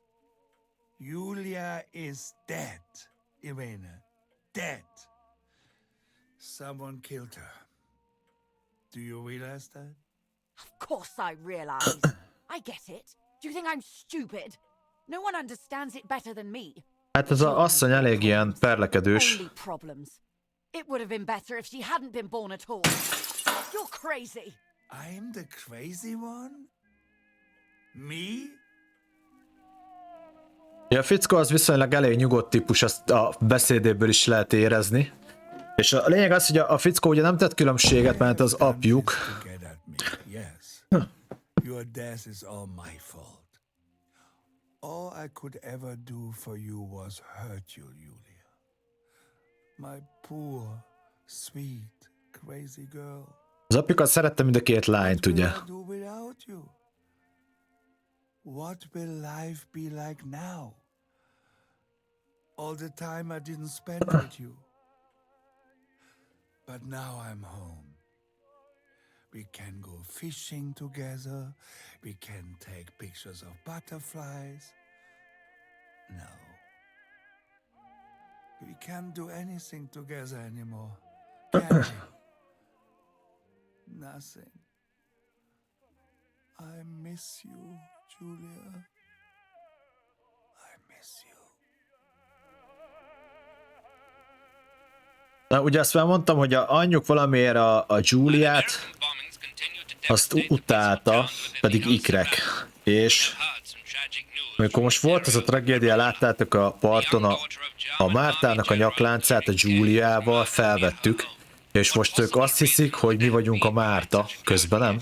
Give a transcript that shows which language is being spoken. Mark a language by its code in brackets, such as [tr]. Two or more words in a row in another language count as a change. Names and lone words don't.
[en] Julia is dead, Irena. Dead. Someone killed her. Do you realize that? Of course I realize. I get it. Do you think I'm stupid? No one understands it better than me. [hu] Hát ez az asszony elég ilyen perlekedős. [en] Only problems. It would have been better if she hadn't been born at all. You're crazy. I'm the crazy one? Me? [hu] Ja, a fickó az viszonylag elég nyugodt típus, azt a beszédéből is lehet érezni. És a lényeg az, hogy a fickó ugye nem tett különbséget, mert az apjuk. [en] To get at me, yes. Your death is all my fault. All I could ever do for you was hurt you, Julia. My poor, sweet, crazy girl. [hu] Az apjukat szerette mind a két lányt, ugye? [en] What will I do without you? What will life be like now? All the time I didn't spend with you. But now I'm home. We can go fishing together. We can take pictures of butterflies. No. We can't do anything together anymore. Can we? Nothing. I miss you, Julia. I miss you. [hu] Na, ugye azt már mondtam, hogy a anyjuk valamiért a Juliát azt utálta, pedig ikrek. És amikor most volt ez a tragédia, láttátok a parton a Mártának a nyakláncát a Juliával felvettük, és most ők azt hiszik, hogy mi vagyunk a Márta, közben nem.